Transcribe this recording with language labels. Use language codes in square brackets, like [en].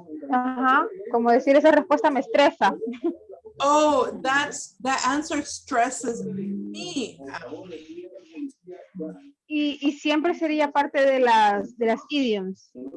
[es] Ajá, como decir esa respuesta me estresa. [en] Oh, that answer stresses me out. [es] Y siempre sería parte de las idioms.